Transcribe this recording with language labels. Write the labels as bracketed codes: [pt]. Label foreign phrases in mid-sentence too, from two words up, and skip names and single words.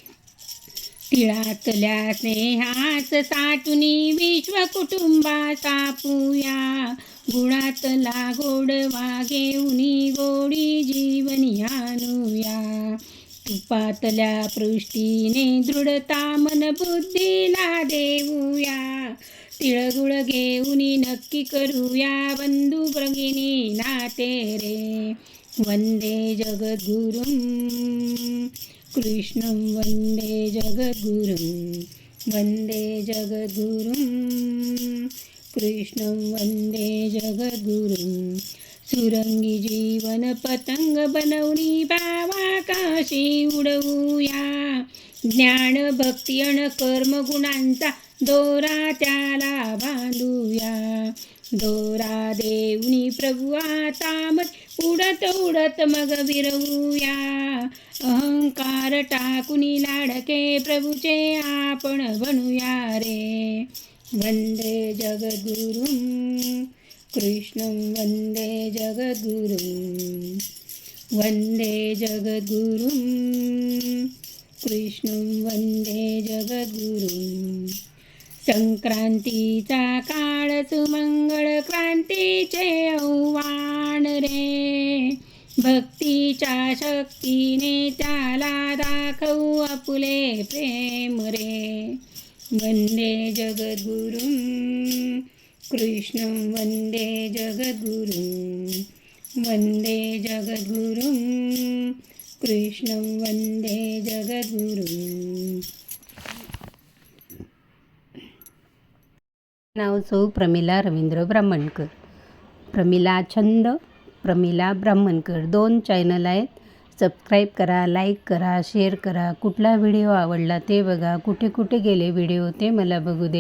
[mr] तिळातल्या स्नेहास साठुनी विश्व कुटुंबा सापूया, गुणातला गोडवा घेऊनी गोडी जीवनी आणूया. तुपातल्या पृष्टीने दृढता मन बुद्धीला देऊया, तिळगुळ घेऊनी नक्की करूया बंधू भगिनी नाते रे. [sa] वंदे जगद्गुरुं कृष्णं वंदे जगद्गुरुं, वंदे जगद्गुरुं कृष्णं वंदे जगद्गुरुं. [mr] सुरंगी जीवन पतंग बनवणी भावाकाशी उडवूया, ज्ञान भक्ती अन कर्म गुणांचा दोरा त्याला बांधूया. दोरा देऊनी प्रभू आता मग उडत उडत मग विरवूया, अहंकार टाकुनी लाडके प्रभूचे आपण बनूया रे. [sa] वंदे जगद्गुरुं कृष्णं वंदे जगद्गुरुं, वंदे जगद्गुरुं कृष्णं वंदे जगद्गुरुं. [mr] संक्रांतीचा काळ सुमंगळ क्रांतीचे आव्हान रे, भक्तीच्या शक्तीने त्याला दाखवू आपुले प्रेम रे. [sa] वंदे जगद्गुरुं कृष्णं वंदे जगद्गुरुं, वंदे जगद्गुरुं कृष्णं वंदे जगद्गुरुं. [mr] नाव सौ प्रमिला रवींद्र ब्राह्मणकर. प्रमिला छंद, प्रमिला ब्राह्मणकर 2 चॅनल आहेत. सबस्क्राईब करा, लाईक करा, शेअर करा. कुठला व्हिडिओ आवडला ते बघा, कुठे कुठे गेले व्हिडिओ ते मला बघू दे.